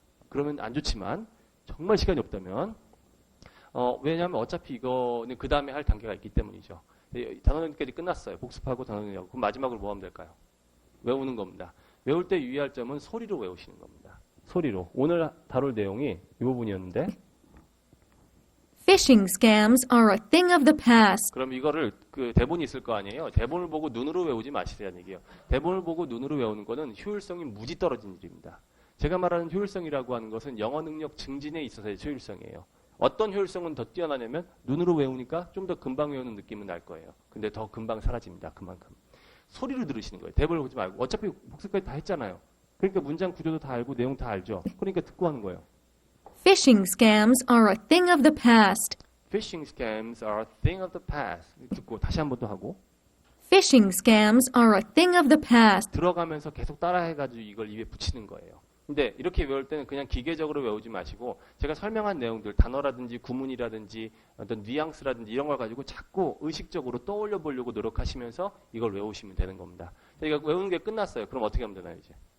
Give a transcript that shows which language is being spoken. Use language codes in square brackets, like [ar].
[ko] 그러면 안 좋지만 정말 시간이 없다면 왜냐하면 어차피 이거는 그 다음에 할 단계가 있기 때문이죠. 단어 정리까지 끝났어요. 복습하고 단어 정리하고. 그럼 마지막으로 뭐 하면 될까요? 외우는 겁니다. 외울 때 유의할 점은 소리로 외우시는 겁니다. 소리로. 오늘 다룰 내용이 이 부분이었는데 [en] Phishing scams are a thing of the past. [ko] 그럼 이거를 그 대본이 있을 거 아니에요. 대본을 보고 눈으로 외우지 마시라는 얘기예요. 대본을 보고 눈으로 외우는 거는 효율성이 무지 떨어진 일입니다. 제가 말하는 효율성이라고 하는 것은 영어 능력 증진에 있어서의 효율성이에요. 어떤 효율성은 더 뛰어나냐면 눈으로 외우니까 좀 더 금방 외우는 느낌은 날 거예요. 근데 더 금방 사라집니다. 그만큼. 소리로 들으시는 거예요. 대본을 보지 말고. 어차피 복습까지 다 했잖아요. 그러니까 문장 구조도 다 알고 내용 다 알죠. 그러니까 듣고 하는 거예요. [en] Phishing scams are a thing of the past. Phishing scams are a thing of the past. [ko] 듣고 다시 한 번 더 하고. [en] Phishing scams are a thing of the past. [ko] 들어가면서 계속 따라해가지고 이걸 입에 붙이는 거예요. 근데 이렇게 외울 때는 그냥 기계적으로 외우지 마시고 제가 설명한 내용들, 단어라든지 구문이라든지 어떤 뉘앙스라든지 이런 걸 가지고 자꾸 의식적으로 떠올려 보려고 노력하시면서 이걸 외우시면 되는 겁니다. 이거 외우는 게 끝났어요. 그럼 어떻게 하면 되나요, 이제?